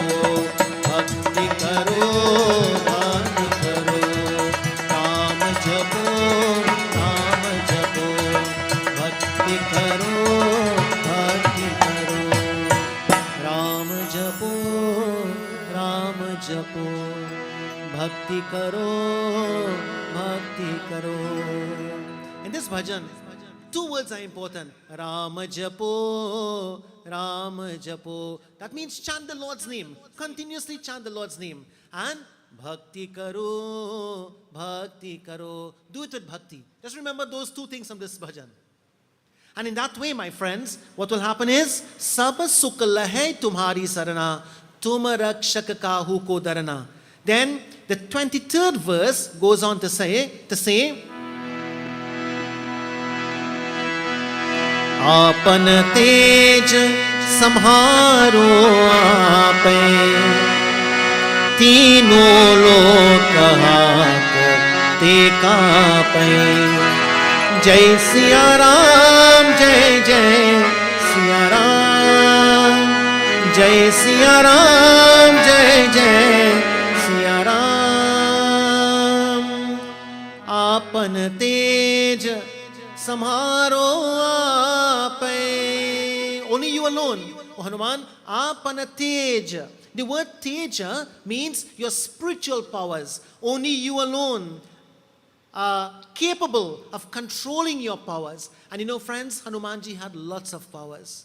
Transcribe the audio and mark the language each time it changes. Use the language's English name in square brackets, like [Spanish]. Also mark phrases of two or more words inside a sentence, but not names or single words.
[Hindi] भक्ति करो भक्ति करो, राम जपो राम जपो। भक्ति करो भक्ति करो, राम जपो राम जपो। भक्ति करो भक्ति करो। [English] In this bhajan, two words are important. [Hindi] राम जपो, राम जपो. [English] That means chant the Lord's name. Continuously chant the Lord's name. And [Hindi] भक्ति करो, भक्ति करो. [English] Do it with bhakti. Just remember those two things from this bhajan. And in that way, my friends, what will happen is, [Hindi] सब सुख लहे तुम्हारी सरना, तुम रक्षक कहु को डरना. [English] Then the 23rd verse goes on to say, [Hindi] आपन तेज सम्हारो आपे, तीनों लोक हाथ ते कापे। जय सिया राम जय जय सिया राम, जय सिया राम जय जय सिया राम। आपन तेज सम्हारो आपे, [English] only you alone, O Hanuman. [Hindi] आपन तेज. [English] The word teja means your spiritual powers. Only you alone are capable of controlling your powers. And you know, friends, Hanumanji had lots of powers.